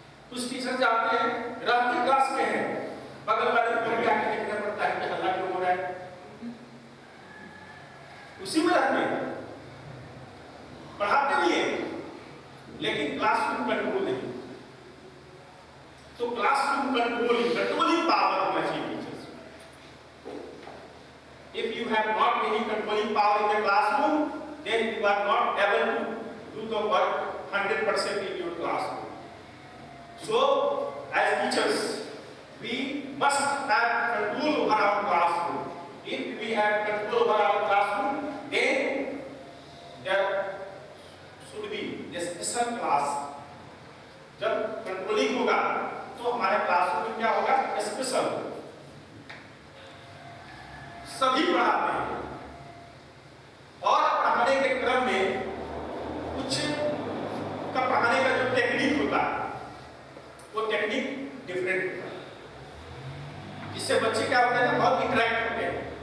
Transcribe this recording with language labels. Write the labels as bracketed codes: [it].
[hi] कुछ टीचर जाते हैं रात की क्लास में है, बगल वाले को क्या देखना पड़ता है कि हल्ला क्यों हो रहा है, उसी में रहते हैं, पढ़ाते भी हैं लेकिन क्लासरूम कंट्रोल नहीं। तो क्लासरूम कंट्रोलिंग पावर होना चाहिए teachers. [en] If you have not any controlling power in the classroom, then you are not able to do the work 100% in your classroom. So, as teachers, we must have control over our classroom. If we have control over our classroom, then there should be a special class. [hi] जब controlling होगा तो हमारे classroom में क्या होगा? Special. सभी पढ़ाते हैं और पढ़ाने के क्रम में कुछ का पढ़ाने का जो टेक्निक होता है वो टेक्निक डिफरेंट होता है, जिससे बच्चे क्या होते हैं, बहुत इंटरेक्ट होते हैं।